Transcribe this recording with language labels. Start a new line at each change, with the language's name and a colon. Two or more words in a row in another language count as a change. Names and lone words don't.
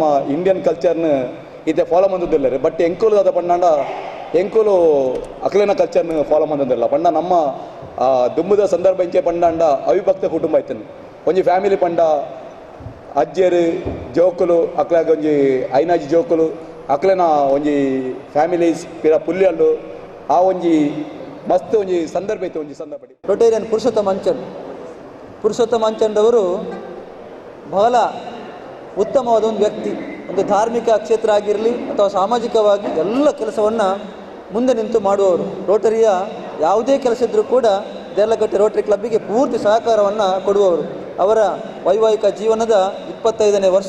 Tulu: ಇಂಡಿಯನ್ ಕಲ್ಚರ್ನ ಇತ್ತೆ ಫಾಲೋ ಮಂದಿಲ್ಲ ಬಟ್ ಎಂಕುಲು ಅದ ಪಂಡ ಎಂಕುಲು ಅಕ್ಲಿನ ಕಲ್ಚರ್ನ ಫಾಲೋ ಮಂದಿಲ್ಲ ಪಂಡ ನಮ್ಮ ದುಂಬುದ ಸಂದರ್ಭ ಇಂಚೆ ಪಂಡ ಅವಿಭಕ್ತ ಕುಟುಂಬ ಆಯ್ತಾನೆ ಒಂಜಿ ಫ್ಯಾಮಿಲಿ ಪಂಡ ಅಜ್ಜರು ಜೋಕುಲು ಅಕ್ಲಾಗ ಒಂಜಿ ಐನಾಜಿ ಜೋಕುಲು ಅಕ್ಲೆನ ಒಂಜಿ ಫ್ಯಾಮಿಲೀಸ್ ಪಿರ ಪುಲ್ಯಲ್ಲು ಆ ಒಂಜಿ ಮಸ್ತ್ ಒಂಜಿ ಸಂದರ್ಭ ಇತ್ತು ಒಂಜಿ ಸಂದರ್ಭ
Kannada: ರೊಟೇರಿಯನ್ ಪುರುಷೋತ್ತಮ ಅಂಚಂಡವರು ಬಹಳ ಉತ್ತಮವಾದ ಒಂದು ವ್ಯಕ್ತಿ. ಒಂದು ಧಾರ್ಮಿಕ ಕ್ಷೇತ್ರ ಆಗಿರಲಿ ಅಥವಾ ಸಾಮಾಜಿಕವಾಗಿ ಎಲ್ಲ ಕೆಲಸವನ್ನು ಮುಂದೆ ನಿಂತು ಮಾಡುವವರು. ರೋಟರಿಯ ಯಾವುದೇ ಕೆಲಸ ಇದ್ದರೂ ಕೂಡ ದೇರ್ಲಕಟ್ಟೆ ರೋಟರಿ ಕ್ಲಬ್ಬಿಗೆ ಪೂರ್ತಿ ಸಹಕಾರವನ್ನು ಕೊಡುವವರು. ಅವರ ವೈವಾಹಿಕ ಜೀವನದ 25ನೇ ವರ್ಷ.